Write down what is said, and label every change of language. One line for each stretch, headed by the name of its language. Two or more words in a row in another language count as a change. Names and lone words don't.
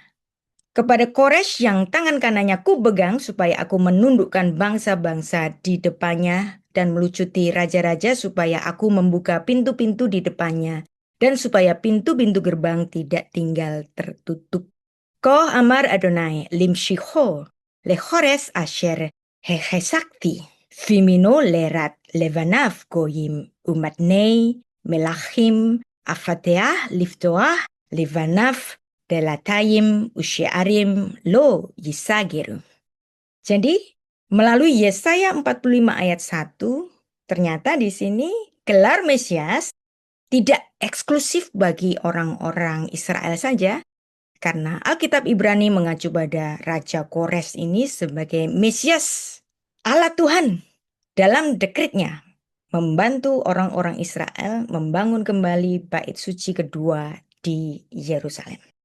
Indonesian: Kepada Koresh yang tangan kanannya ku pegang supaya aku menundukkan bangsa-bangsa di depannya dan melucuti raja-raja supaya aku membuka pintu-pintu di depannya dan supaya pintu-pintu gerbang tidak tinggal tertutup.
Hebrew: כה אמר אדני למשיחו לכורש אשר החזקתי בימינו לרד לפניו גוים ומתני מלכים אפתח לפתח לפניו דלתים ושערים לא יסגרו.
Indonesian: Jadi melalui Yesaya 45 ayat 1 ternyata di sini gelar Mesias tidak eksklusif bagi orang-orang Israel saja, karena Alkitab Ibrani mengacu pada Raja Kores ini sebagai Mesias Allah Tuhan dalam dekretnya membantu orang-orang Israel membangun kembali bait suci kedua di Yerusalem.